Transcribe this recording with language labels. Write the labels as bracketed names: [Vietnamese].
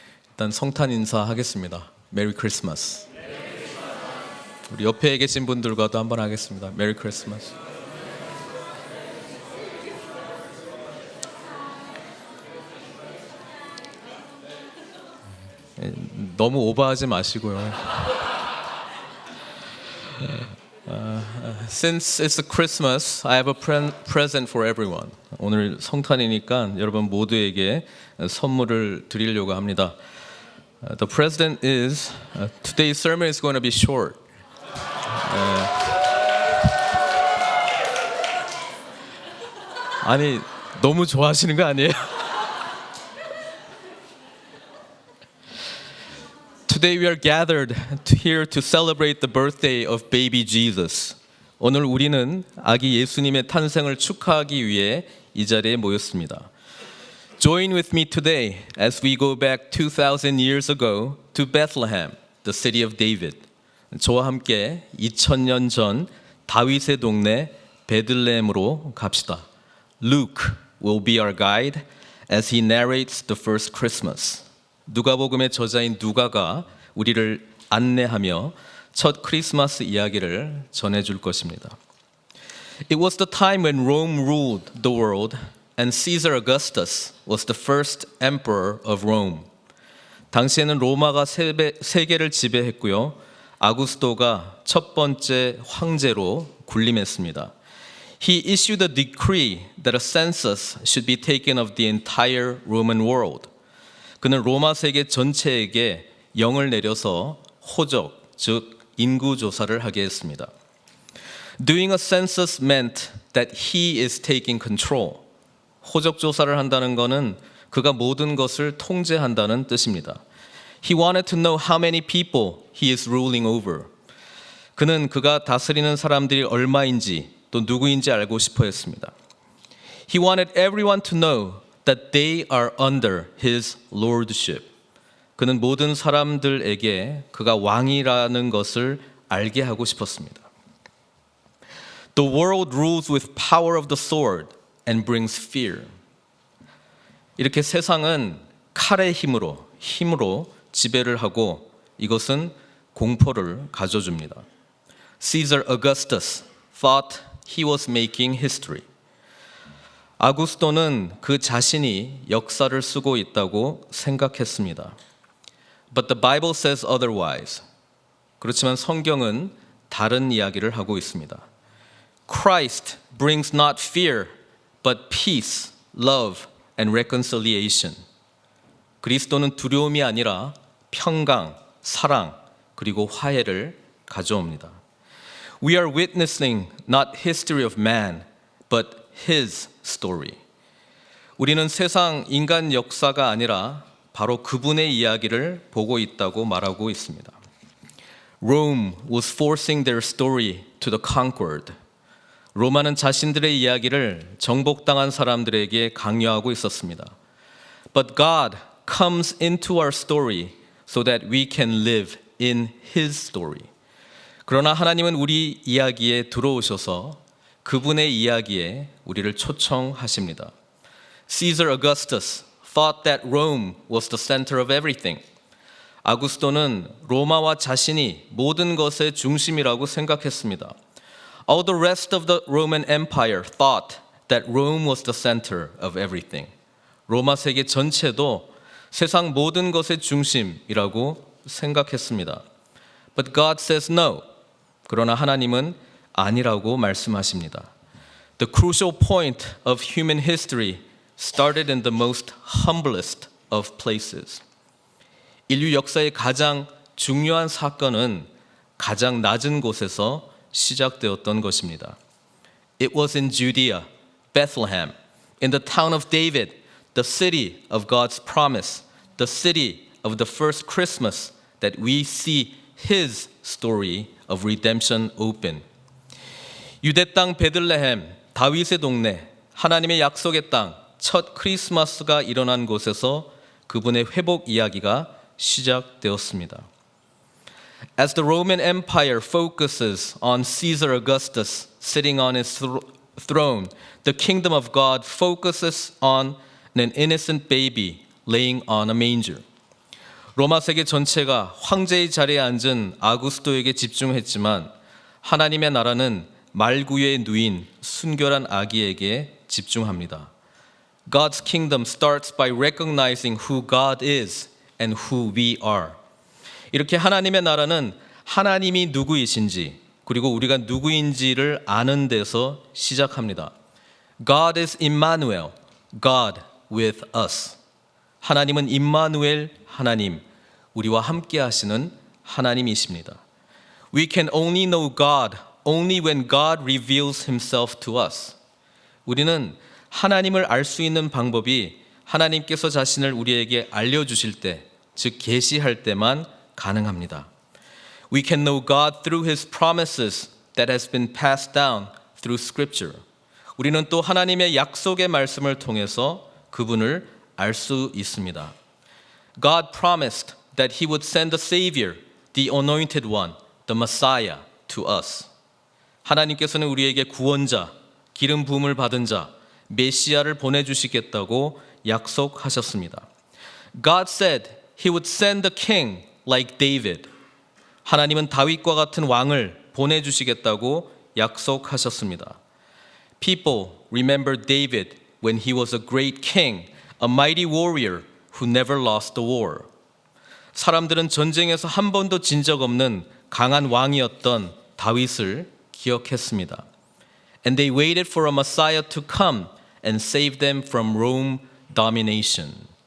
[Korean] 일단 성탄 인사하겠습니다. 메리 크리스마스. 우리 옆에 계신 분들과도 한번 하겠습니다. 메리 크리스마스. 너무 오버하지 마시고요. [English] Since it's a Christmas, I have a present for everyone. [Korean] 오늘 성탄이니까 여러분 모두에게 선물을 드리려고 합니다. [English] The present is today's sermon is going to be short. [Korean] 아니 너무 좋아하시는 거 아니에요? [English] Today we are gathered here to celebrate the birthday of baby Jesus. [Korean] 오늘 우리는 아기 예수님의 탄생을 축하하기 위해 이 자리에 모였습니다. [English] Join with me today as we go back 2,000 years ago to Bethlehem, the city of David. [Korean] 저와 함께 2000년 전 다윗의 동네 베들레헴으로 갑시다. [English] Luke will be our guide as he narrates the first Christmas. [Korean] 누가복음의 저자인 누가가 우리를 안내하며 첫 크리스마스 이야기를 전해줄 것입니다. [English] It was the time when Rome ruled the world and Caesar Augustus was the first emperor of Rome. [Korean] 당시에는 로마가 세계를 지배했고요. 아구스토가 첫 번째 황제로 군림했습니다. [English] He issued a decree that a census should be taken of the entire Roman world. [Korean] 그는 로마 세계 전체에게 영을 내려서 호적, 즉 인구 조사를 하게 했습니다. [English] Doing a census meant that he is taking control. [Korean] 호적 조사를 한다는 것은 그가 모든 것을 통제한다는 뜻입니다. [English] He wanted to know how many people he is ruling over. [Korean] 그는 그가 다스리는 사람들이 얼마인지 또 누구인지 알고 싶어 했습니다. [English] He wanted everyone to know that they are under his lordship. [Korean] 그는 모든 사람들에게 그가 왕이라는 것을 알게 하고 싶었습니다. [English] The world rules with power of the sword and brings fear. [Korean] 이렇게 세상은 칼의 힘으로 지배를 하고 이것은 공포를 가져줍니다. [English] Caesar Augustus thought he was making history. [Korean] 아구스토는 그 자신이 역사를 쓰고 있다고 생각했습니다. [English] But the Bible says otherwise. [Korean] 그렇지만 성경은 다른 이야기를 하고 있습니다. [English] Christ brings not fear, but peace, love, and reconciliation. [Korean] 그리스도는 두려움이 아니라 평강, 사랑, 그리고 화해를 가져옵니다. [English] We are witnessing not history of man, but his story. [Korean] 우리는 세상 인간 역사가 아니라 바로 그분의 이야기를 보고 있다고 말하고 있습니다. [English] Rome was forcing their story to the conquered. [Korean] 로마는 자신들의 이야기를 정복당한 사람들에게 강요하고 있었습니다. [English] But God comes into our story so that we can live in His story. [Korean] 그러나 하나님은 우리 이야기에 들어오셔서 그분의 이야기에 우리를 초청하십니다. [English] Caesar Augustus thought that Rome was the center of everything. [Korean] 아구스토는 로마와 자신이 모든 것의 중심이라고 생각했습니다. [English] All the rest of the Roman Empire thought that Rome was the center of everything. [Korean] 로마 세계 전체도 세상 모든 것의 중심이라고 생각했습니다. [English] But God says no. [Korean] 그러나 하나님은 아니라고 말씀하십니다. [English] The crucial point of human history started in the most humblest of places. [Korean] 인류 역사의 가장 중요한 사건은 가장 낮은 곳에서 시작되었던 것입니다. [English] It was in Judea, Bethlehem, in the town of David, the city of God's promise, the city of the first Christmas that we see His story of redemption open. [Korean] 유대 땅 베들레헴, 다윗의 동네, 하나님의 약속의 땅, 첫 크리스마스가 일어난 곳에서 그분의 회복 이야기가 시작되었습니다. [English] As the Roman Empire focuses on Caesar Augustus sitting on his throne, the kingdom of God focuses on an innocent baby laying on a manger. [Korean] 로마 세계 전체가 황제의 자리에 앉은 아구스토에게 집중했지만 하나님의 나라는 말구유에 누인 순결한 아기에게 집중합니다. [English] God's kingdom starts by recognizing who God is and who we are. [Korean] 이렇게 하나님의 나라는 하나님이 누구이신지 그리고 우리가 누구인지를 아는 데서 시작합니다. [English] God is Immanuel, God with us. [Korean] 하나님은 임마누엘 하나님, 우리와 함께 하시는 하나님이십니다. [English] We can only know God only when God reveals himself to us. [Korean] 우리는 하나님을 알 수 있는 방법이 하나님께서 자신을 우리에게 알려주실 때, 즉 계시할 때만 가능합니다. [English] We can know God through his promises that has been passed down through scripture. [Korean] 우리는 또 하나님의 약속의 말씀을 통해서 그분을 알 수 있습니다. [English] God promised that he would send the Savior, the anointed one, the Messiah to us. [Korean] 하나님께서는 우리에게 구원자, 기름 부음을 받은 자, 메시아를 보내주시겠다고 약속하셨습니다. [English] God said he would send a king like David. [Korean] 하나님은 다윗과 같은 왕을 보내주시겠다고 약속하셨습니다. [English] People remember David when he was a great king, a mighty warrior who never lost the war. [Korean] 사람들은 전쟁에서 한 번도 진 적 없는 강한 왕이었던 다윗을 기억했습니다. [English] And they waited for a Messiah to come and save them from Rome domination.